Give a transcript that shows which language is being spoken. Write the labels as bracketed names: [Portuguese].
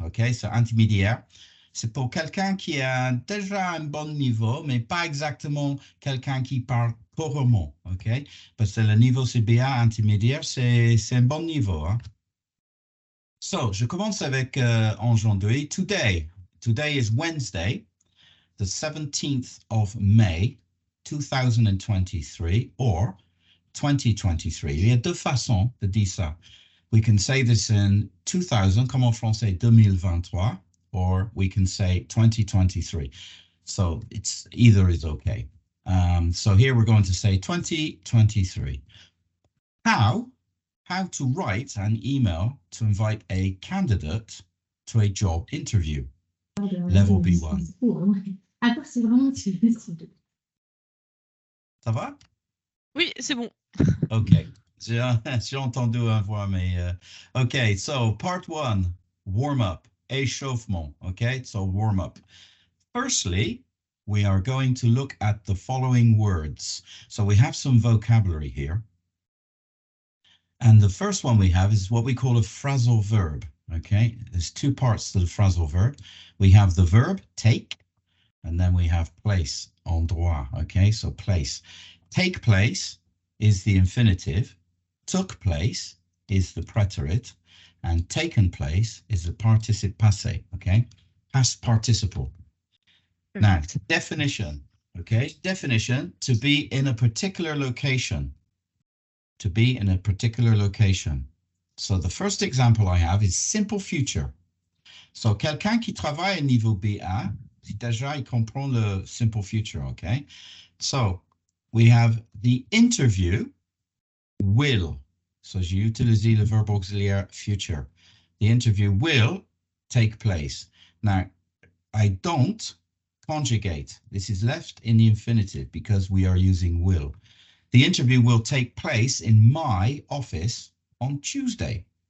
[French] OK, c'est intermédiaire. C'est pour quelqu'un qui a déjà un bon niveau, mais pas exactement quelqu'un qui parle couramment. OK, parce que le niveau c'est B1, intermédiaire, c'est un bon niveau. Hein? Je commence avec aujourd'hui. [English] Today is Wednesday, the 17th of May, 2023, or 2023. [French] Il y a deux façons de dire ça. [English] We can say this in 2000, [French] comme en français [English] 2023, or we can say 2023. So either is okay. So here we're going to say 2023. How to write an email to invite a candidate to a job interview. Level B1. [French] Attends, c'est vraiment... Ça va? Oui, c'est bon. [English] Okay. [French] J'ai entendu un voix, mais [English] okay, so part 1, warm up, échauffement. Okay, so warm up. Firstly, we are going to look at the following words. So we have some vocabulary here. And the first one we have is what we call a phrasal verb. Okay, there's two parts to the phrasal verb. We have the verb take, and then we have place, endroit. Okay, so place. Take place is the infinitive, took place is the preterite, and taken place is the participe passé. Okay, past participle. Now, definition. Okay, definition: to be in a particular location. To be in a particular location. So the first example I have is simple future. [French] So quelqu'un qui travaille au niveau B1, déjà il comprend le simple future, okay? [English] So we have the interview will. [French] So j'ai utilisé le verbe auxiliaire future. [English] The interview will take place. Now, I don't conjugate. This is left in the infinitive because we are using will. The interview will take place in my office on Tuesday.